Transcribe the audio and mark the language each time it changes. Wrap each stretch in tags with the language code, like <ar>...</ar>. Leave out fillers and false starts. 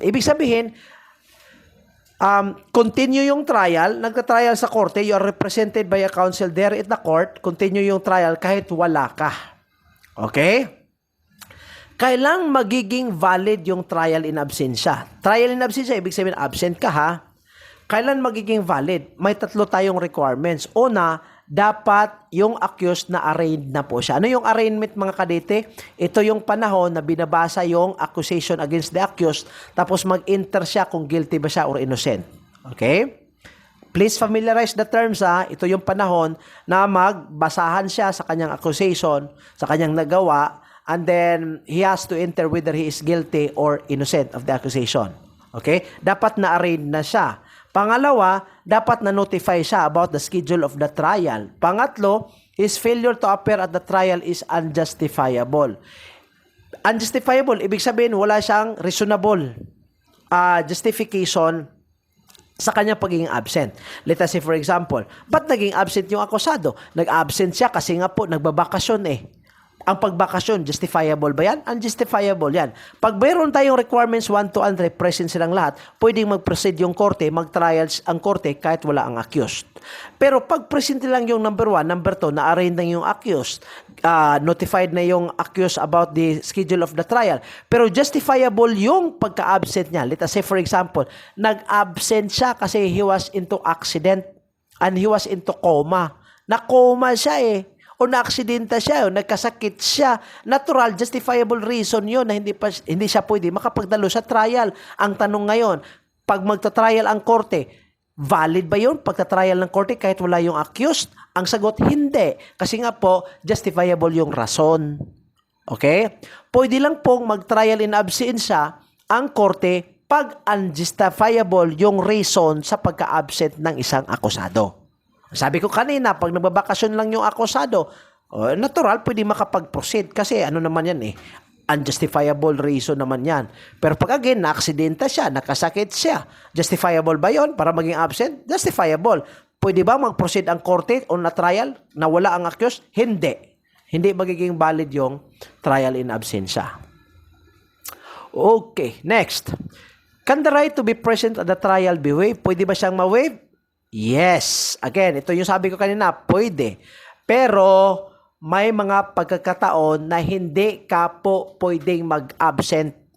<tl>Ibig sabihin,</tl> <en>continue yung trial,</en> <tl>nagka-trial sa korte,</tl> <en>you are represented by a counsel there at the court, continue yung trial</en> <tl>kahit wala ka.</tl> <en>Okay?</en> <tl>Kailang magiging valid yung trial in absentia? Trial in absentia, ibig sabihin absent ka ha. Kailan magiging valid? May 3 tayong requirements. Una, dapat yung accused na arraigned na po siya. Ano yung arraignment mga kadete? Ito yung panahon na binabasa yung accusation</tl> <en>against the accused</en> <tl>tapos mag-enter siya kung guilty ba siya or innocent. Okay?</tl> <en>Please familiarize the terms ha.</en> <tl>Ito yung panahon na magbasahan siya sa kanyang accusation, sa kanyang nagawa,</tl> <en>and then he has to enter whether he is guilty or innocent of the accusation. Okay?</en> <tl>Dapat na-arraign na siya. Pangalawa, dapat na-notify siya about the schedule of the trial.</tl> <en>Pangatlo, his failure to appear at the trial is unjustifiable.</en> <tl>Unjustifiable, ibig sabihin wala siyang reasonable justification sa kanyang pagiging absent. Let us say for example, ba't naging absent yung akusado? Nag-absent siya kasi nga po nagbabakasyon eh. Ang pagbakasyon, justifiable ba yan? Unjustifiable yan. Pag mayroon tayong requirements 1, 2, and 3, present silang lahat, pwedeng mag-proceed yung korte, mag-trials ang korte kahit wala ang accused. Pero pag present lang yung number 1, number 2, na-arraign na yung accused, notified na yung accused</tl> <en>about the schedule of the trial,</en> <tl>pero justifiable yung pagka-absent niya.</tl> <en>Let us say for example,</en> <tl>nag-absent siya</tl> <en>kasi he was into accident and he was into coma.</en> <tl>Na-coma siya eh. O na-aksidenta siya, o nagkasakit siya. Natural, justifiable reason yun na hindi siya pwede makapagdalo sa trial. Ang tanong ngayon, pag magta-trial ang korte, valid ba yun pagta-trial ng korte kahit wala yung accused? Ang sagot, hindi. Kasi nga po, justifiable yung rason. Okay? Pwede lang pong mag-trial in absentia ang korte pag unjustifiable yung reason sa pagka-absent ng isang akusado. Sabi ko kanina, pag nagbabakasyon lang yung akusado, natural, pwede makapag-proceed kasi ano naman yan eh, unjustifiable reason naman yan. Pero pag again, na-aksidenta siya, nakasakit siya, justifiable ba yon para maging absent? Justifiable. Pwede ba mag-proceed ang korte on a trial na wala ang accused? Hindi. Hindi magiging valid yung trial in absentia.</tl> <en>Okay, next. Can the right to be present at the trial be waived?</en> <tl>Pwede ba siyang ma-waive? Yes. Again, ito yung sabi ko kanina, pwede. Pero may mga pagkakataon na hindi ka po pwedeng mag-absent.</tl>